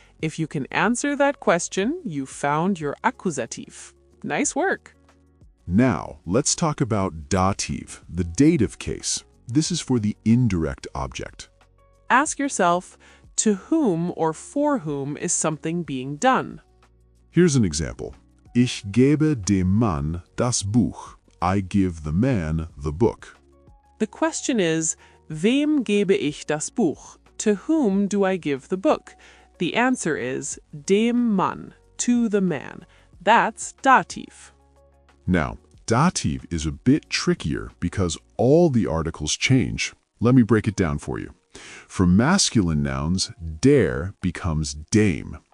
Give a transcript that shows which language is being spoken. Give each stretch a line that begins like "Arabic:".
English: If you can answer that question, you found your Akkusativ. Nice work. Now, let's talk about Dativ, the dative case. This is for the indirect object. Ask yourself, to whom or for whom is something being done? Here's an example.
German: Ich gebe dem Mann das Buch.
English: I give the man the book. The question is,
German: wem gebe ich das Buch?
English: To whom do I give the book? The answer is
German: dem Mann,
English: to the man. That's Dativ. Now, Dativ is a bit trickier because all the articles change. Let me break it down for you. For masculine nouns, der becomes dame.